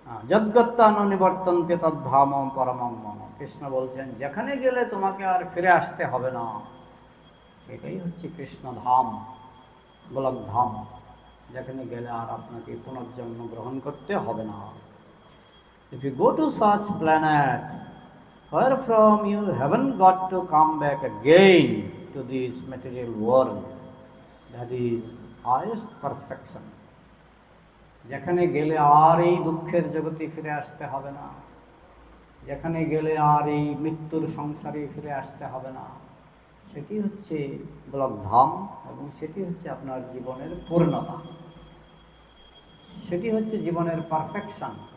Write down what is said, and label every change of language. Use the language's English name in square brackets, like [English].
[Sanskrit] যদ্গত্তান নিবর্তন্তে তদ্ধাম পরমং মম। [Bangla] কৃষ্ণ বলছেন যেখানে গেলে তোমাকে আর ফিরে আসতে হবে না, সেটাই হচ্ছে কৃষ্ণধাম, গোলকধাম, যেখানে গেলে আর আপনাকে পুনর্জন্ম গ্রহণ করতে হবে না। [English] If you go to such planet where from you haven't got to come back again to this material world, that is highest perfection. [Bangla] যেখানে গেলে আর এই দুঃখের জগতে ফিরে আসতে হবে না, যেখানে গেলে আর এই মৃত্যুর সংসারে ফিরে আসতে হবে না, সেটি হচ্ছে গোলকধাম, এবং সেটি হচ্ছে আপনার জীবনের পূর্ণতা, সেটি হচ্ছে জীবনের পারফেকশন।